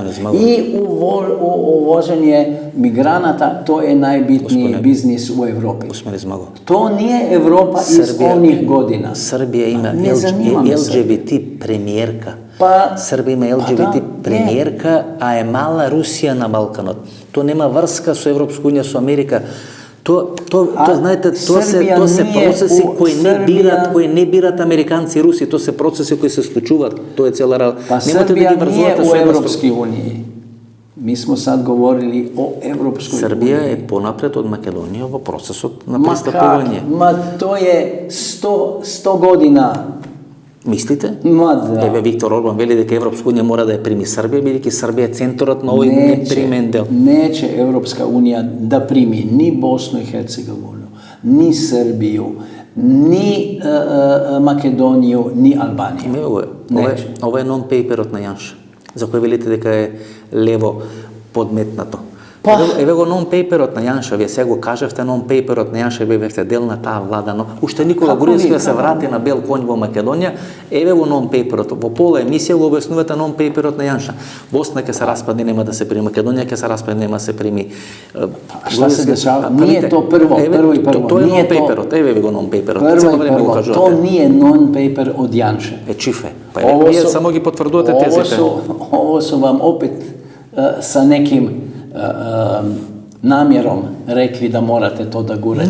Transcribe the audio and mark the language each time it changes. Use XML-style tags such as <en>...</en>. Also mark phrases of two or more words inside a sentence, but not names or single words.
<sr>I uvoženje migranata, to je najbitniji biznis u Evropi. To nije Evropa iz onih godina.</sr> <mk>Srbija ima LGBT premijerka. Srbija ima LGBT premijerka, a je mala Rusija na Balkanot. To nema vrska su Evropsku uniju, su Amerika. To знаете, тоа се процеси кои не бират американци и руси, тоа се процеси кои се случуваат, тоа е цела работа.</mk> <sr>Па Србија nije u Evropski uniji. Mi smo sad govorili o Evropskoj uniji.</sr> <mk>Србија е понапред од Македонија во процесот на пристапување.</mk> <sr>Ма то je 100 godina.</sr> <mk>Мислите? Да. Еве Виктор Орбан вели дека Европска унија мора да ја прими Србија, бидејќи Србија е центарот на овој непримен дел.</mk> <sr>Neće Evropska unija da primi ni Bosnu i Hercegovinu, ni Srbiju, ni Makedoniju, ni Albaniju.</sr> <mk>Ова е нон-пейперот на Јанша, за кој велите дека е лево подметнато. Еве го нон-пейперот на Јанша, вие сега го кажавте нон-пейперот на Јанша, вие бевте дел на таа влада, но уште Никола Груевски да се врати на бел конј во Македонија, еве го нон-пейперот. Во пола емисија го објаснувате нон-пейперот на Јанша. Босна ќе се распадне, нема да се прими, Македонија ќе се распадне, нема да се прими.</mk> <sr>Šta se dešava? Nije to prvo i prvo.</sr> <mk>To je non-paperot, evo vi go non-paperot.</mk> <sr>To nije non-paper od Janše. Čife.</sr> <mk>Pa vi samo gi potvrdujete tezite.</mk> <sr>Ovo su vam opet sa nekim namjerom rekli da morate to da gurate.</sr>